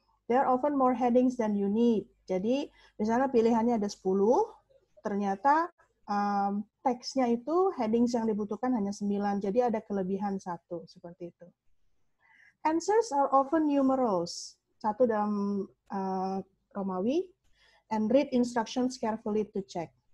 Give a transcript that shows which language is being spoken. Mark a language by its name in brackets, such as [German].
[English] There are often more headings than you need. [Indonesian] Jadi misalnya pilihannya ada 10, ternyata teksnya itu headings yang dibutuhkan hanya 9, jadi ada kelebihan 1, seperti itu. [English] Answers are often numerals, 1 [Indonesian] dalam Romawi, [English] and read instructions carefully to check.